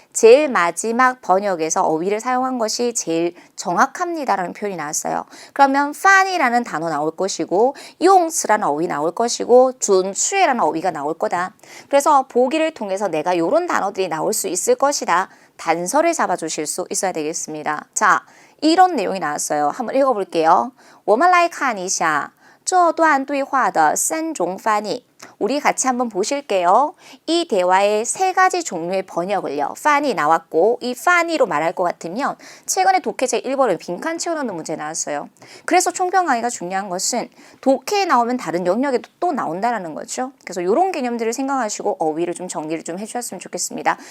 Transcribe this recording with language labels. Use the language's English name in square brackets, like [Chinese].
[Korean] 제일 마지막 번역에서 어휘를 사용한 것이 제일 정확합니다라는 표현이 나왔어요. 그러면 판이라는 단어 나올 것이고 용詞라는 어휘 나올 것이고 准确라는 어휘가 나올 거다. 그래서 보기를 통해서 내가 이런 단어들이 나올 수 있을 것이다. 단서를 잡아주실 수 있어야 되겠습니다. 자, 이런 내용이 나왔어요. 한번 읽어볼게요. [Chinese] 我们来看一下这段对话的3种翻译 [Korean] 우리 같이 한번 보실게요. 이 대화의 3가지 종류의 번역을요. 판이 나왔고 이 판이로 말할 것 같으면 최근에 독해 제1번은 빈칸 채워넣는 문제 나왔어요. 그래서 총평 강의가 중요한 것은 독해에 나오면 다른 영역에도 또 나온다는 거죠. 그래서 이런 개념들을 생각하시고 어휘를 좀 정리를 좀 해주셨으면 좋겠습니다.